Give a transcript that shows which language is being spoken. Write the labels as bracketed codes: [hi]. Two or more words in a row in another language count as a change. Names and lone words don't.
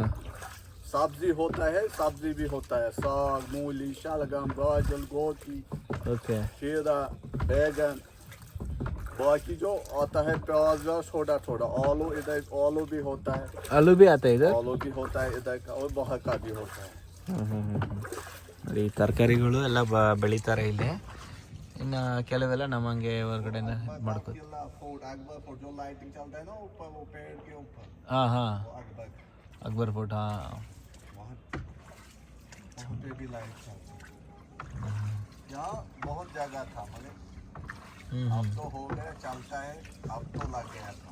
[hi] सब्जी होता है सब्जी भी होता है साग मूली शलगम गाजर गोभी ओके खीरा बैगन बाकी जो आता है प्याज छोटा छोटा आलू इधर आलू भी होता है आलू भी आता है इधर आलू भी होता है इधर का और बाहर का भी होता है [kn] ನೋಡಿ ತರಕಾರಿಗಳು ಎಲ್ಲ ಬೆಳೀತಾರೆ ಇಲ್ಲಿ ಇನ್ನು ಕೆಲವೆಲ್ಲ ನಮ್ಮಂಗೆ ಹೊರಗಡೆನ ಮಾಡ್ಕೋತೀವಿ [hi] किला फोर्ट अकबर फोर्ट जो लाइटिंग चलता है ना ऊपर वो पेड़ के ऊपर हाँ हाँ वो अकबर अकबर फोर्ट हाँ वहाँ पे भी लाइट चलती है यहाँ बहुत जगह था मगर अब तो हो गया चलता है अब तो लग गया था